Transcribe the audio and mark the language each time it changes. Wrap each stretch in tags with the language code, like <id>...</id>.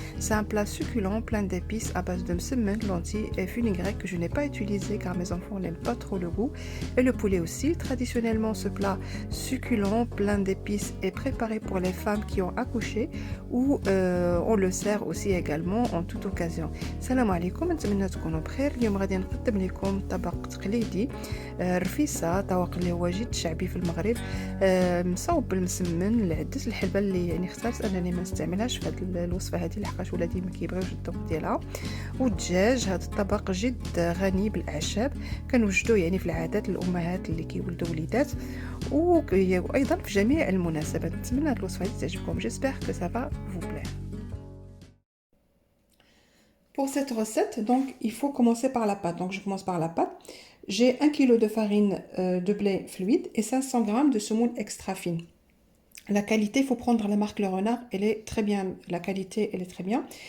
<fr>C'est un plat succulent, plein d'épices à base de msemen, lentilles et fenugrec que je n'ai pas utilisé car mes enfants n'aiment pas trop le goût. Et le poulet aussi. Traditionnellement, ce plat succulent, plein d'épices est préparé pour les femmes qui ont accouché ou on le sert aussi également en toute occasion.</fr> <ar>Salam alaikum, نتمنى تكونوا بخير. اليوم غادي نقدم لكم طبق تقليدي رفيسة، طبق اللي هو جد شعبي في المغرب، مصاوب بالمسمن العدس. الحلبه اللي اخترت انني ما نستعملهاش في هذه الوصفه هذه لحقاش ولادي ما كيبغيوش الذوق ديالها. والدجاج، هذا الطبق جد غني بالاعشاب، كنوجدوه في العادات الامهات اللي كيولدوا وليدات وايضا في جميع المناسبات. نتمنى هذه الوصفه هذه تعجبكم.</ar> <fr>J'espère que ça va vous plaire. Pour cette recette, donc, il faut commencer par la pâte. Donc, je commence par la pâte. J'ai 1 kg de farine de blé fluide et 500 g de semoule extra fine. La qualité, il faut prendre la marque Le Renard, elle est très bien, la qualité, elle est très bien.</fr>